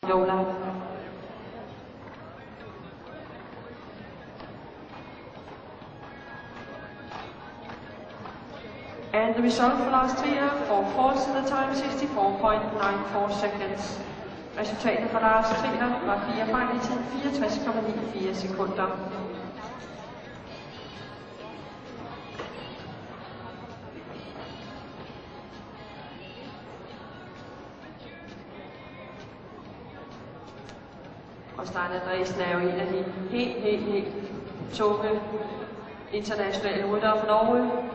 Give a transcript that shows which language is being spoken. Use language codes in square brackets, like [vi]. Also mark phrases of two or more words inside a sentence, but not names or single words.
[en] Lola. And the result for last year for falls in the time 64.94 seconds. [da] Resultatet for Lars Trier var 4 fejl i tid 64,94 sekunder. Og Stein Andresen er jo en af de helt tunge internationale ryttere fra Norge.